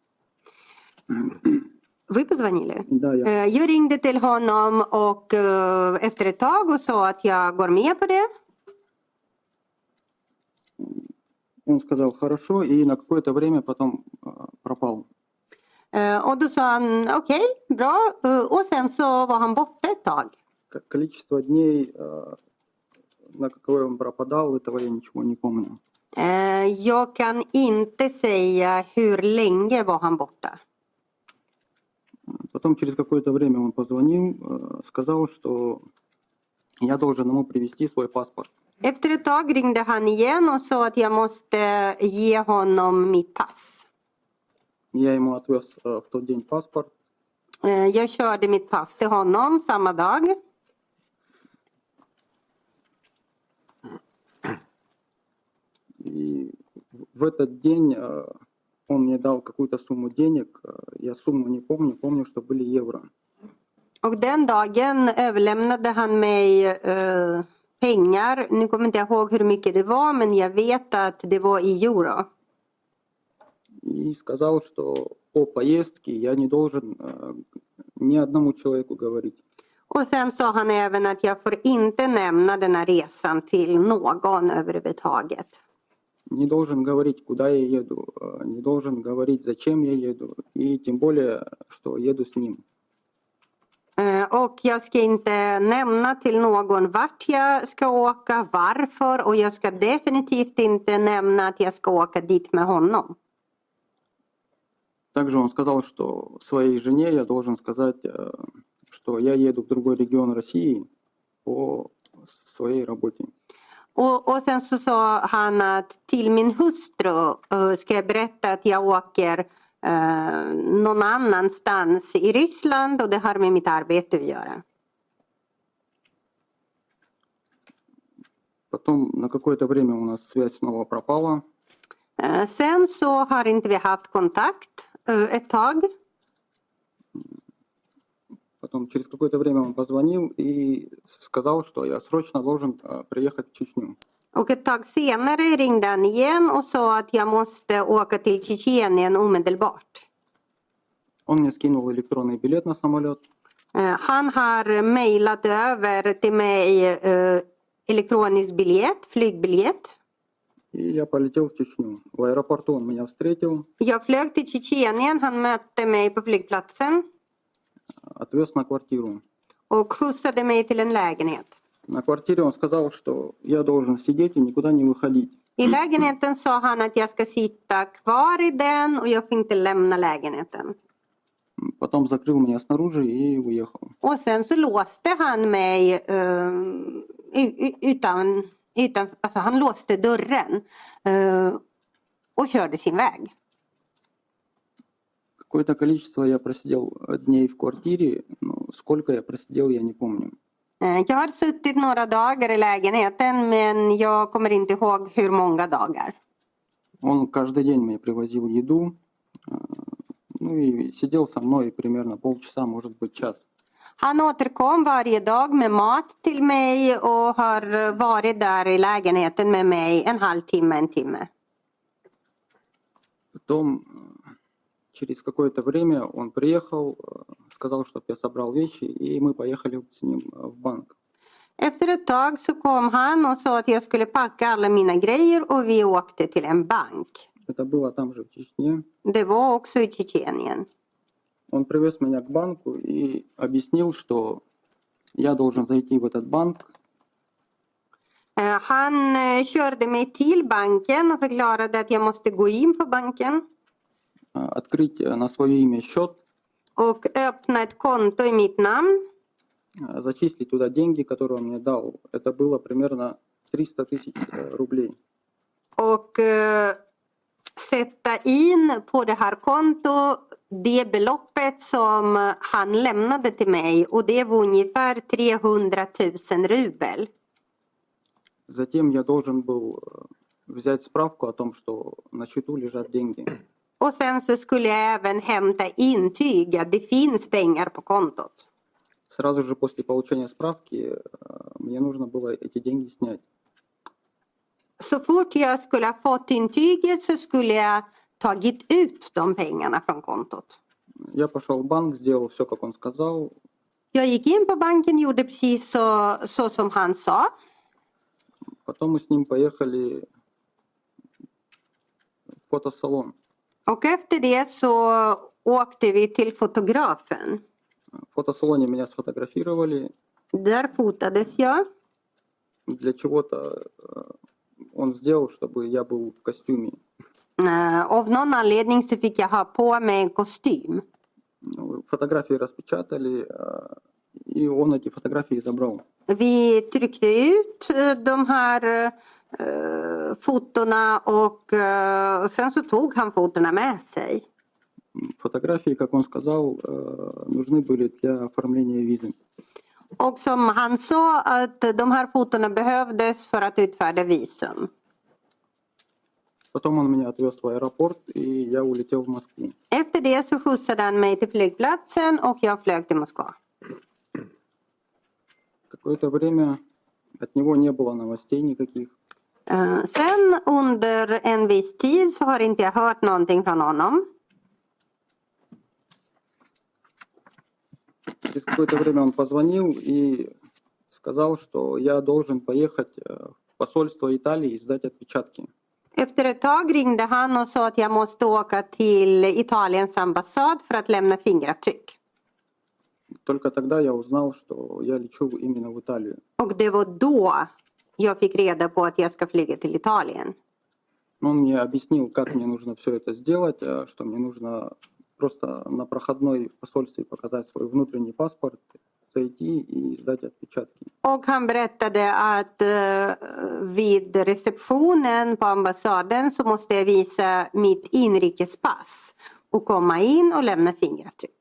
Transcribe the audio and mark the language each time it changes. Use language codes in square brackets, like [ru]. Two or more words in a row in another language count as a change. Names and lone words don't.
[ru] Вы позвонили? Да, [sv] Jag ringde till honom och efter ett tag och sa att jag går med på det. [ru] Он сказал хорошо и на какое-то время потом пропал. [sv] Och då sa han okej, bra. Och sen så var han borta ett tag. [ru] Количество дней, на какое он пропадал, этого я ничего не помню. [sv] Jag kan inte säga hur länge var han borta. [ru] Потом через какое-то время он позвонил, сказал, что я должен ему привезти свой паспорт. [sv] Efter ett tag ringde han igen och sa att jag måste ge honom mitt pass. [ru] Я ему отвез в тот день паспорт. [sv] Jag körde mitt pass till honom samma dag. [ru] И в этот день он мне dal какую-то сумму денег. Я сумму не помню, помню, что были евро. [sv] Och den dagen överlämnade han mig pengar. Nu kommer inte jag ihåg hur mycket det var, men jag vet att det var i euro. [ru] И сказал, что о поездке я не должен ни одному человеку говорить. [sv] Och sen sa han även att jag får inte nämna den här resan till någon överhuvudtaget. [ru] Не должен говорить, куда я еду, не должен говорить, зачем я еду, и тем более, что еду с ним. [sv] Och jag ska inte nämna till någon vart jag ska åka, varför, och jag ska definitivt inte nämna att jag ska åka dit med honom. [ru] Также он сказал, что своей жене я должен сказать, что я еду в другой регион России по своей работе. [sv] Och sen så sa han att till min hustru ska jag berätta att jag åker någon annanstans i Ryssland och det har med mitt arbete att göra. [ru] Потом на какое-то время у нас связь снова пропала. [sv] Sen så har inte vi haft kontakt ett tag. [ru] Потом через какое-то время он позвонил и сказал, что я срочно должен приехать в Чечню. [sv] Och ett tag senare ringde han igen och sa att jag måste åka till Tjetjenien omedelbart. [ru] Он мне скинул электронный билет на самолет. [sv] Han har mejlat över till mig elektronisk biljett, flygbiljett. [ru] И я полетел в Чечню. В аэропорту он меня встретил, [sv] Jag flög till Tjetjenien, han mötte mig på flygplatsen [ru] отвез на квартиру. [sv] och skjutsade mig till en lägenhet. [ru] На квартире он сказал, что я должен сидеть и никуда не выходить. [sv] I lägenheten sa han att jag ska sitta kvar i den och jag får inte lämna lägenheten. [ru] Потом закрыл меня снаружи и уехал. [sv] Och sen så låste han mig alltså han låste dörren och körde sin väg. [ru] Какое-то количество я просидел дней в квартире, но сколько я просидел, я не помню. [sv] Jag har suttit några dagar i lägenheten men jag kommer inte ihåg hur många dagar. [ru] Он каждый день мне привозил еду, ну и sидел со мной примерно полчаса, может быть, час. [sv] Han återkom varje dag med mat till mig och har varit där i lägenheten med mig en halvtimme, en timme. [ru] Потом, через какое-то время он приехал, сказал, чтобы я собрал вещи, и мы поехали с ним в банк. [sv] Efter ett tag så kom han och sa att jag skulle packa alla mina grejer och vi åkte till en bank. [ru] Это было там же, в Чечне. [sv] Det var också i Tjetjenien. [ru] Он привез меня к банку и объяснил, что я должен зайти в этот банк, [sv] Han körde mig till banken och förklarade att jag måste gå in på banken [ru] открыть на свое имя счет, [sv] och öppna ett konto i mitt namn. [ru] зачислить туда деньги, которые он мне дал. Это было примерно 300 тысяч рублей. [sv] Och sätta in på det här kontot det beloppet som han lämnade till mig och det var ungefär 300 000 rubel. [ru] Затем я должен был взять справку о том, что на счету лежат деньги. [sv] Och sen så skulle jag även hämta intyg att det finns pengar på kontot. [ru] Сразу же после получения справки мне нужно было эти деньги снять. [sv] Så fort jag skulle ha fått intyget så skulle jag tagit ut de pengarna från kontot. [ru] Я пошел в банк, сделал все, как он сказал. [sv] Jag gick in på banken, gjorde precis så som han sa. [ru] Потом мы с ним поехали в фотосалон. [sv] Och efter det så åkte vi till fotografen. [ru] В фотосалоне меня сфотографировали. [sv] Där fotades jag. [ru] Для чего-то он сделал, чтобы я был в костюме. [sv] Av någon anledning så fick jag ha på mig en kostym. [ru] Фотографии распечатали, и он эти фотографии забрал. [sv] Vi tryckte ut de här fotona och sen så tog han fotona med sig. [ru] Фотографии, как он сказал, нужны были для оформления визы. [sv] Och som han sa att de här fotona behövdes för att utfärda visum. [ru] Потом он меня отвез в аэропорт, и я улетел в Москву. [sv] Efter det så skjutsade han mig till flygplatsen och jag flög till Moskva. [ru] Какое-то время от него не было новостей никаких. [sv] Sen under en viss tid så har inte jag hört någonting från honom. [ru] Через какое-то время он позвонил и сказал, что я должен поехать в посольство Италии и сдать отпечатки. [sv] Efter ett tag ringde han och sa att jag måste åka till Italiens ambassad för att lämna fingeravtryck. [ru] Только тогда я узнал, что я лечу именно в Италию. [sv] Och det var då jag fick reda på att jag ska flyga till Italien. [ru] Он мне объяснил, как мне нужно все это сделать, что мне нужно просто на проходной в посольстве показать свой внутренний паспорт, зайти и сдать отпечатки. [sv] Och han berättade att vid receptionen på ambassaden så måste jag visa mitt inrikespass och komma in och lämna fingeravtryck.